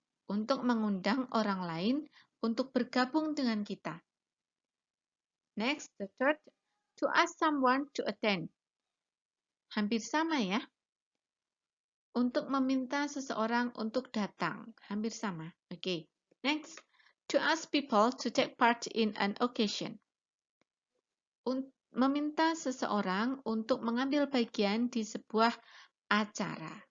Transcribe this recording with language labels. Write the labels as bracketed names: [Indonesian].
[Indonesian] Untuk mengundang orang lain untuk bergabung dengan kita. [English] Next, the third, to ask someone to attend. [Indonesian] Hampir sama ya. Untuk meminta seseorang untuk datang. Hampir sama. Oke. [English] Next, to ask people to take part in an occasion. [Indonesian] Meminta seseorang untuk mengambil bagian di sebuah acara.